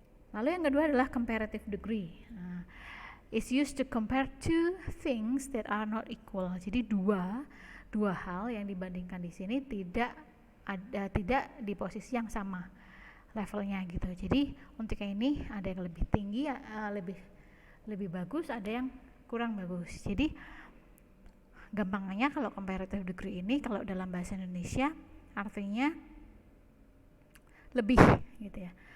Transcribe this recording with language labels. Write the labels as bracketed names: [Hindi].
[Indonesian] Lalu yang kedua adalah comparative degree. [English] Is used to compare two things that are not equal. [Indonesian] Jadi dua hal yang dibandingkan di sini tidak di posisi yang sama levelnya gitu. Jadi untuk yang ini ada yang lebih tinggi, lebih bagus, ada yang kurang bagus. Jadi gampangnya kalau comparative degree ini kalau dalam bahasa Indonesia artinya lebih gitu ya.